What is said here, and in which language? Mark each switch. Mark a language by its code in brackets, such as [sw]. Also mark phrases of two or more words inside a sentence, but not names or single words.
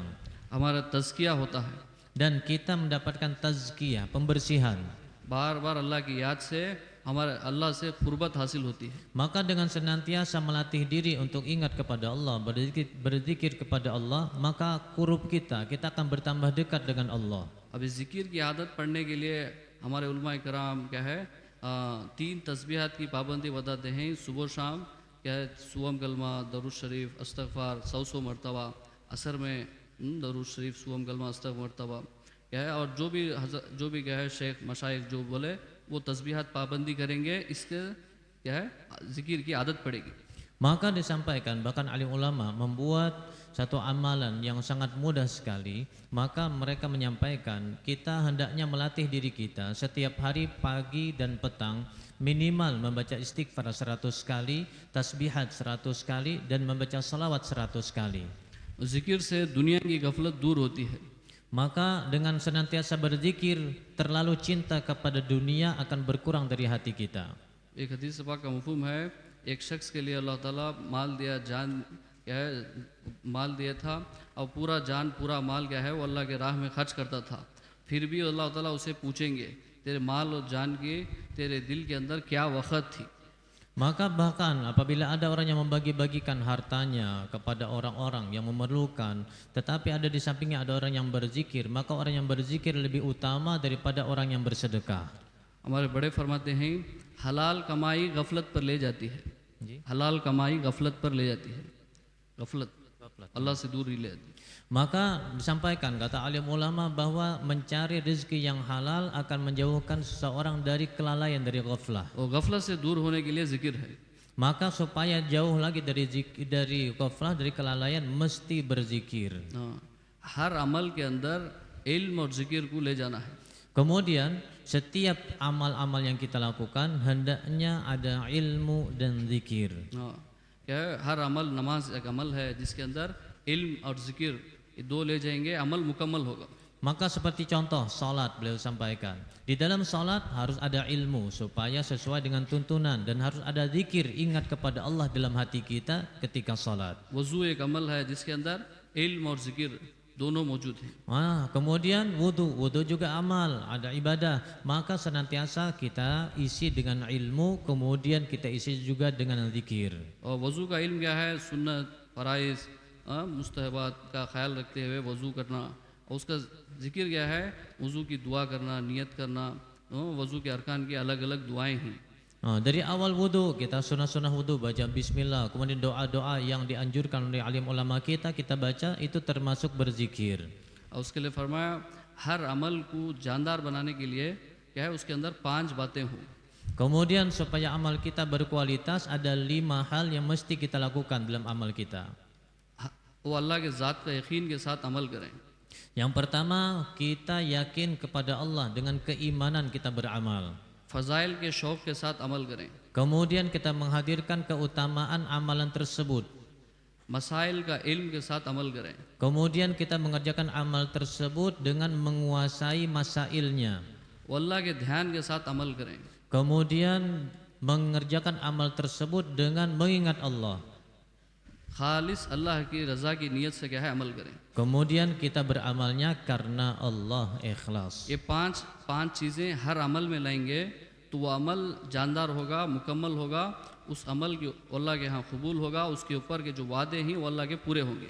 [hi] हमारा तज़किया होता है। [id] Dan kita mendapatkan tazkiyah, pembersihan. [hi] बार बार अल्लाह की याद से हमारे अल्लाह से क़ुर्बत हासिल होती है। [id] Maka dengan senantiasa melatih diri untuk ingat kepada Allah, berzikir kepada Allah, maka kurub kita akan bertambah dekat dengan Allah. [hi] अब इस ज़िक्र की आदत पढ़ने के लिए हमारे उलमा इकराम क्या है 3 तस्बीहात की पाबंदी बताते हैं। सुबह शाम क्या है सुवम कलमा, दरूद शरीफ, इस्तग़फ़ार 100 मरतबा, असर में दरूद शरीफ, सुवम कलमा, इस्तग़फ़ार मरतबा क्या है। और जो भी क्या है शेख मशाइख जो बोले वो तस्बीहात पाबंदी करेंगे, इसके क्या है जिक्र की आदत पड़ेगी। [id] Maka disampaikan bahkan alim ulama membuat satu amalan yang sangat mudah sekali. Maka mereka menyampaikan kita hendaknya melatih diri kita setiap hari pagi dan petang minimal membaca istighfar 100 kali, tasbihat 100 kali dan membaca salawat 100 kali. [hi] जिक्र से दुनिया की गफलत दूर होती है। [id] Maka dengan senantiasa berzikir, terlalu cinta kepada dunia akan berkurang dari hati kita. [hi] एक हदीस पाक का मफहूम है, एक शख्स के लिए अल्लाह ताला माल दिया, जान क्या है माल दिया था और पूरा जान पूरा माल क्या है वो अल्लाह के राह में खर्च करता था। फिर भी अल्लाह ताला उसे पूछेंगे तेरे माल और जान के तेरे दिल के अंदर क्या वक़्त थी। [id] Maka bahkan apabila ada orang yang membagi-bagikan hartanya kepada orang-orang yang memerlukan, tetapi ada di sampingnya ada orang yang berzikir, maka orang yang berzikir lebih utama daripada orang yang bersedekah. [hi] हमारे बड़े फरमाते हैं हलाल कमाई गफलत पर ले जाती है। हलाल कमाई गफलत पर ले जाती है। गफलत अल्लाह से दूर ही ले जाती है। [id] Maka disampaikan kata alim ulama bahwa mencari rezeki yang halal akan menjauhkan seseorang dari kelalaian, dari ghaflah. [hi] और गफलत से दूर होने के लिए जिक्र है। [id] Maka supaya jauh lagi dari ghaflah, dari kelalaian, mesti berzikir. [hi] हर अमल के अंदर इल्म और जिक्र को ले जाना है। [id] Kemudian setiap amal-amal yang kita lakukan hendaknya ada ilmu dan zikir. [hi] क्या है हर अमल, नमाज एक अमल है जिसके अंदर इल्म और जिक्र ये दो ले जाएंगे, अमल मुकम्मल होगा। [id] Maka seperti contoh salat, beliau sampaikan di dalam salat harus ada ilmu supaya sesuai dengan tuntunan, dan harus ada zikir, ingat kepada Allah dalam hati kita ketika salat. [hi] वज़ू एक अमल है जिसके अंदर इल्म और जिक्र दोनों मौजूद हैं। [id] Kemudian wudhu juga amal, ada ibadah. Maka senantiasa kita isi dengan ilmu, kemudian kita isi juga dengan zikir. [hi] और वज़ू का इल्म क्या है, सुन्नत फ़राइज़ मुस्तहबात का ख्याल रखते हुए वज़ू करना, और उसका जिक्र क्या है वज़ू की दुआ करना, नियत करना। वज़ू के अरकान की अलग अलग दुआएं हैं। [id] Dari awal wudhu kita sunnah-sunnah wudhu baca bismillah, kemudian doa-doa yang dianjurkan oleh alim ulama kita baca, itu termasuk berzikir. [hi] और उसके लिए फरमाया हर अमल को जानदार बनाने के लिए क्या है उसके अंदर 5 बातें हों। [id] Kemudian supaya amal kita berkualitas ada 5 hal yang mesti kita lakukan dalam amal kita. [hi] वो अल्लाह के ज़ात का यकीन के साथ अमल करें। [id] Yang pertama, kita yakin kepada Allah, dengan keimanan kita beramal. [hi] फ़ज़ाइल के शौक़ के साथ अमल करें। [id] Kemudian kita menghadirkan keutamaan amalan tersebut. [hi] मसाइल का इल्म के साथ अमल करें। [id] Kemudian kita mengerjakan amal tersebut dengan menguasai masailnya. [hi] वो अल्लाह के ध्यान के साथ अमल करें। [id] Kemudian mengerjakan amal tersebut dengan mengingat Allah. [hi] खालिस अल्लाह की रज़ा की नीयत से क्या है अमल करें। [id] Kemudian kita beramalnya karena Allah, ikhlas. [hi] ये पांच चीज़ें हर अमल में लाएंगे तो वो अमल जानदार होगा, मुकम्मल होगा, उस अमल के अल्लाह के यहाँ कबूल होगा, उसके ऊपर के जो वादे हैं वो अल्लाह के पूरे होंगे।